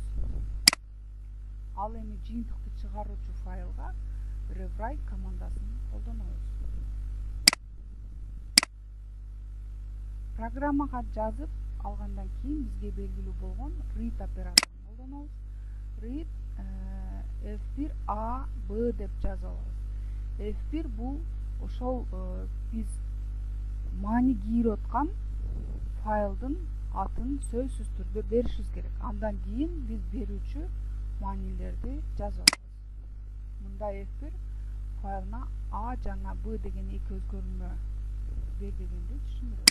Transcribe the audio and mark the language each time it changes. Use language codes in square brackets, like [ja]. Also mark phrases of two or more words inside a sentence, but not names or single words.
[ky] Ал эми жыйынтыкты чыгаруучу файлга rewrite командасын колдонобуз. Программага жазып алгандан кийин бизге белгилүү болгон read операторун колдонобуз. Read f1 a b деп жазып алабыз. f1 бул ошол биз маани кийирип аткан файлдын атын сөзсүз түрдө беришибиз керек. Андан кийин биз берүүчү маанилерди жазып алабыз. Мында f1 файлына a жана b деген эки өзгөрмө берилгенди түшүндүрөт.